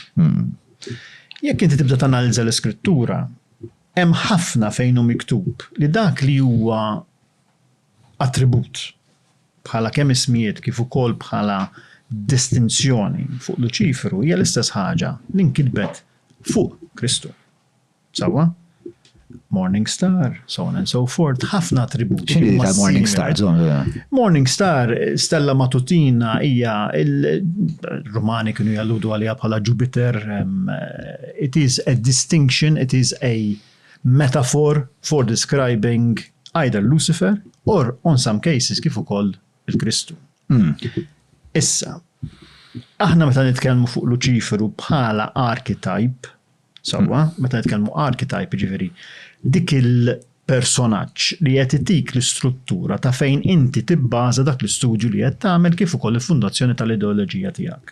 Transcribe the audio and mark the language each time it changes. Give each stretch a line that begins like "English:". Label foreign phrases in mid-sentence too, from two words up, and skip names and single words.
Maltese: Jekk inti tibda tanalizza l-iskrittura, hemm ħafna fejn hu miktub li dak li huwa attribut bħala kemm ismijiet kif ukoll bħala distinzjoni fuq Luċifru hija l-istess ħaġa li nkitbet fuq Kristu. Sewwa?
English: Morning Star, so on and so forth,
Maltese: ħafna attributi. X'inhi tal-Morning Star? Morning Star,
Latin: stella matutina
Maltese: hija il-Rumani kienu jalludu għalija bħala Jupiter.
English: It is a distinction, it is a metaphor for describing either Lucifer or on some cases
Maltese: kif ukoll il-Kristu. Issa, aħna meta nitkellmu fuq Luċifru bħala archetype, sewwa, meta nitkellmu archetype ġifieri dik il-personaġġ li qed itik l-istruttura ta' fejn inti tibbaża dak l-istudju li qed tagħmel kif ukoll il-fundazzjoni tal-ideoloġija tiegħek.